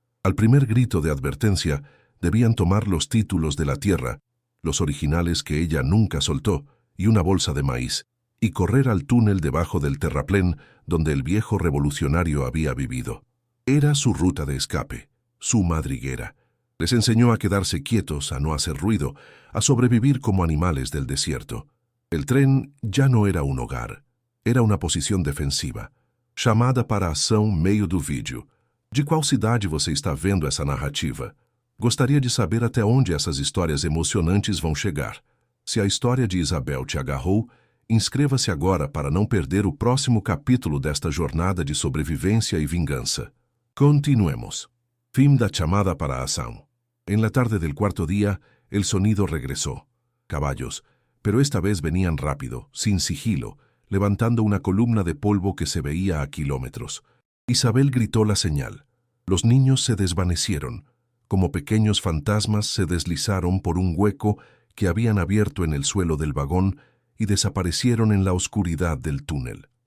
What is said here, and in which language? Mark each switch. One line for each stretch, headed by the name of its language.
Spanish: Al primer grito de advertencia, debían tomar los títulos de la tierra, los originales que ella nunca soltó, y una bolsa de maíz, y correr al túnel debajo del terraplén donde el viejo revolucionario había vivido. Era su ruta de escape, su madriguera. Les enseñó a quedarse quietos, a no hacer ruido, a sobrevivir como animales del desierto. El tren ya no era un hogar, era una posición defensiva.
Portuguese: Chamada para ação meio do vídeo. De qual cidade você está vendo essa narrativa? Gostaria de saber até onde essas histórias emocionantes vão chegar. Se a história de Isabel te agarrou, inscreva-se agora para não perder o próximo capítulo desta jornada de sobrevivência e vingança. Continuemos. Fim da chamada para a ação.
Spanish: En la tarde del cuarto día, el sonido regresó. Caballos, pero esta vez venían rápido, sin sigilo, levantando una columna de polvo que se veía a kilómetros. Isabel gritó la señal. Los niños se desvanecieron. Como pequeños fantasmas se deslizaron por un hueco que habían abierto en el suelo del vagón y desaparecieron en la oscuridad del túnel.